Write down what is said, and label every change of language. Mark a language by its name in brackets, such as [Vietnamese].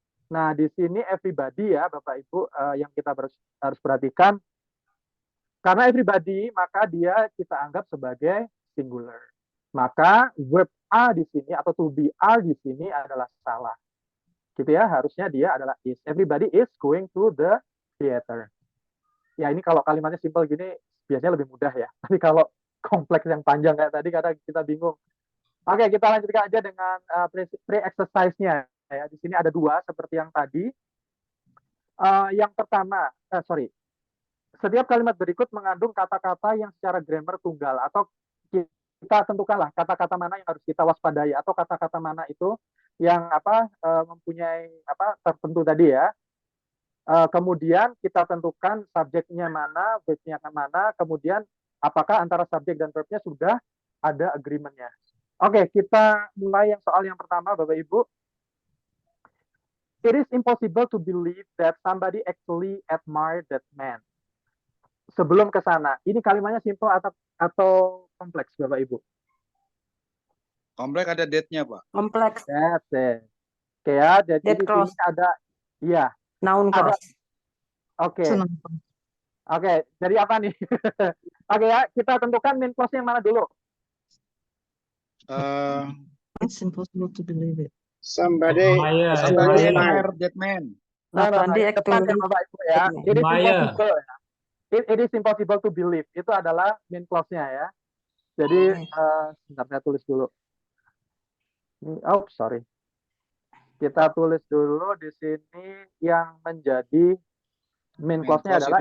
[Indonesian] Nah, di sini everybody ya Bapak Ibu, yang kita harus perhatikan, karena everybody maka dia kita anggap sebagai singular. Maka verb are di sini atau to be are di sini adalah salah. Gitu ya, harusnya dia adalah is. [English] Everybody is going to the theater. [Indonesian] Ya, ini kalau kalimatnya simple gini biasanya lebih mudah ya. Tapi kalau kompleks yang panjang kayak tadi kadang kita bingung. Oke, kita lanjutkan aja dengan pre-exercise-nya. Ya, di sini ada dua seperti yang tadi. Yang pertama, setiap kalimat berikut mengandung kata-kata yang secara grammar tunggal, atau kita tentukanlah kata-kata mana yang harus kita waspadai, atau kata-kata mana itu yang mempunyai tertentu tadi ya. Kemudian kita tentukan subjeknya mana, verbnya mana, kemudian apakah antara subjek dan verbnya sudah ada agreement-nya. Oke, kita mulai soal yang pertama Bapak Ibu. [English] It is impossible to believe that somebody actually admired that man. [Indonesian] Sebelum ke sana, ini kalimatnya simple atau kompleks Bapak Ibu? Kompleks ada date-nya Pak. Kompleks. [English] That's it. [Indonesian] Oke ya, jadi di sini ada, iya. [English] Noun clause. [Indonesian] Oke. Oke, jadi apa nih? Oke ya, kita tentukan main clause-nya yang mana dulu? [English] It's impossible to believe it. Somebody admired that man. [Indonesian] Tepat ya Bapak Ibu ya. [English] It is impossible [Indonesian] ya. [English] It is impossible to believe. [Indonesian] Itu adalah main clause-nya ya. Jadi, sebentar saya tulis dulu. [English] Oh, sorry. [Indonesian] Kita tulis dulu di sini yang menjadi main clause-nya adalah